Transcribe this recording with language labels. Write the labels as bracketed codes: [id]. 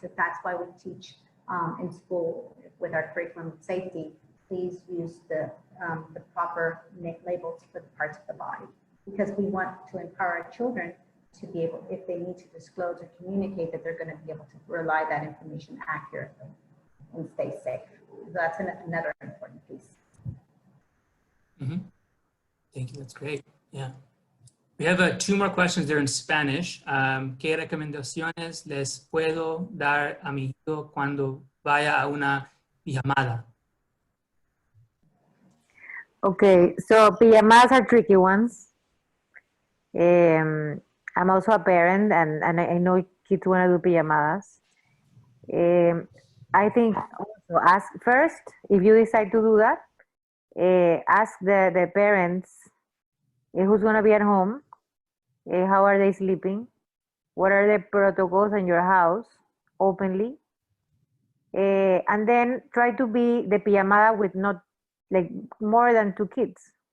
[en] If that's why we teach in school with our curriculum of safety, please use the proper labels for the parts of the body, because we want to empower our children to be able, if they need to disclose or communicate, that they're going to be able to rely that information accurately and stay safe. So that's another important piece. Mm-hmm. Thank you. That's great. Yeah. We have 2 more questions there in Spanish. [es] ¿Qué recomendaciones les puedo dar a mi hijo cuando vaya a una pijamada? [en] Okay, so PMAs are tricky ones. I'm also a parent, and I know kids want to do PMAs. I think also ask first, if you decide to do that, ask the parents who's going to be at home, how are they sleeping, what are the protocols in your house openly, and then try to be the pijamada with not like more than 2 kids.